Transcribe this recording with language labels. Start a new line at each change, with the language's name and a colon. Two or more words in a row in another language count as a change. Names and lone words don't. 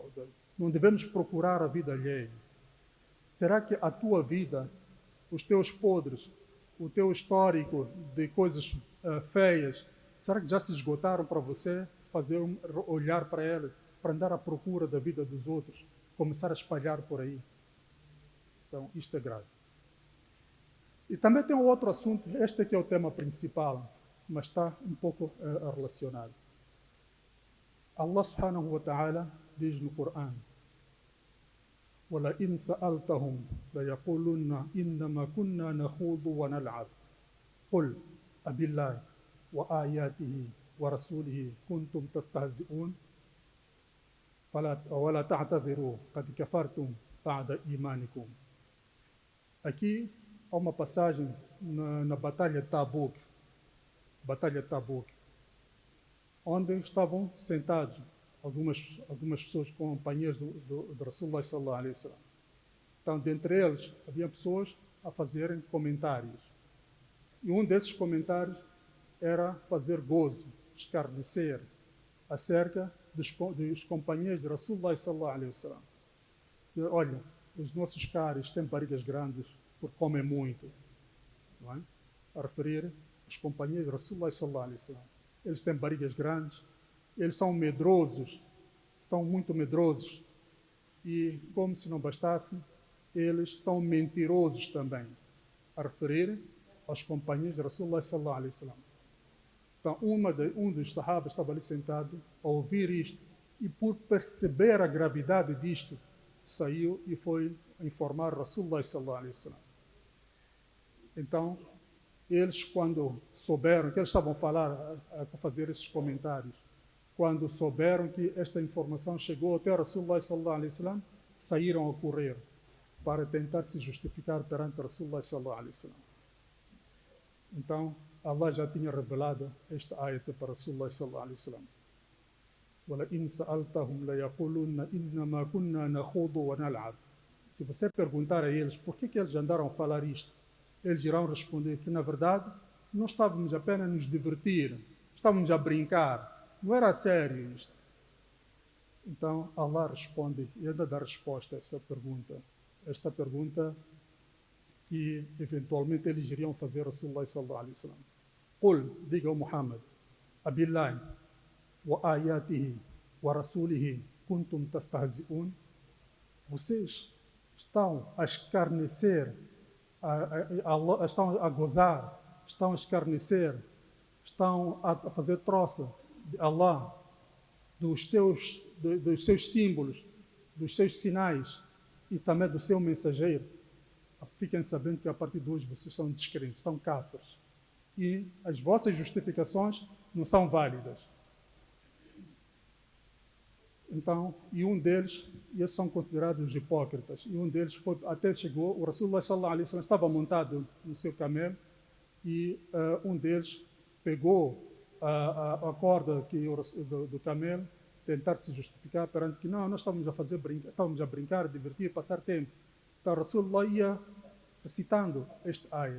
Portuguese: Não devemos procurar a vida alheia. Será que a tua vida, os teus podres, o teu histórico de coisas feias, será que já se esgotaram para você olhar para elas, para andar à procura da vida dos outros, começar a espalhar por aí? Então, isto é grave. E também tem um outro assunto, este aqui é o tema principal, mas está um pouco relacionado.
Arabic: الله سبحانه وتعالى
Portuguese: diz no Corão:
Arabic: وَلَئِنْ سَأَلْتَهُمْ لَيَقُولُنَّ إِنَّمَا كُنَّا نَخُوضُ وَنَلْعَبُ قُلْ أَبِاللَّهِ وَآيَاتِهِ وَرَسُولِهِ كُنْتُمْ تَسْتَهْزِئُونَ وَلَا تَعْتَذِرُوا قَدْ كَفَرْتُمْ بَعْدَ إِيمَانِكُمْ.
Portuguese: Aqui há uma passagem na Batalha de Tabuk, onde estavam sentados algumas pessoas companheiras do
Arabic: رسول الله صلى الله عليه وسلم.
Portuguese: Então, dentre eles, havia pessoas a fazerem comentários. E um desses comentários era fazer gozo, escarnecer, acerca dos companheiros de
Arabic: رسول الله صلى الله عليه وسلم.
Portuguese: Olha, os nossos caras têm barrigas grandes porque comem muito. Não é? A referir aos companheiros de
Arabic: رسول الله صلى الله عليه وسلم.
Portuguese: Eles têm barrigas grandes, eles são medrosos, são muito medrosos. E, como se não bastasse, eles são mentirosos também, a referir aos companheiros de
Arabic: رسول الله صلى الله عليه وسلم.
Portuguese: Então, um dos sahabas estava ali sentado a ouvir isto e, por perceber a gravidade disto, saiu e foi informar
Arabic: رسول الله صلى الله عليه وسلم.
Portuguese: Então, eles, quando souberam que eles estavam a fazer esses comentários, quando souberam que esta informação chegou até
Arabic: رسول الله صلى الله عليه وسلم,
Portuguese: saíram a correr para tentar se justificar perante
Arabic: رسول الله صلى الله عليه وسلم.
Portuguese: Então, Allah já tinha revelado esta ayat para
Arabic: رسول الله صلى الله عليه وسلم. وَلَئِنْ سَأَلْتَهُمْ لَيَقُولُنَّ إِنَّمَا كُنَّا نَخُوضُ وَنَلْعَبُ.
Portuguese: Se você perguntar a eles por que eles andaram a falar isto, eles irão responder que, na verdade, nós estávamos apenas a nos divertir, estávamos a brincar, não era sério isto. Então, Allah responde e ainda dá resposta a essa pergunta. Esta pergunta que, eventualmente, eles iriam fazer a
Arabic: رسول الله صلى الله عليه وسلم. Qul,
Portuguese: diga ao Muhammad,
Arabic: أبالله وآياته ورسوله كنتم تستهزئون.
Portuguese: Vocês estão a escarnecer, estão a gozar, estão a escarnecer, estão a fazer troça de Allah, dos seus símbolos, dos seus sinais e também do seu mensageiro. Fiquem sabendo que a partir de hoje vocês são descrentes, são kafirs. E as vossas justificações não são válidas. Então, e um deles, e esses são considerados hipócritas, e um deles até chegou, o
Arabic: رسول الله صلى الله عليه وسلم
Portuguese: estava montado no seu camelo, e um deles pegou a corda do camelo, tentar se justificar perante que nós estávamos a brincar, a divertir, passar tempo. Então, Rasulullah ia recitando este ayat.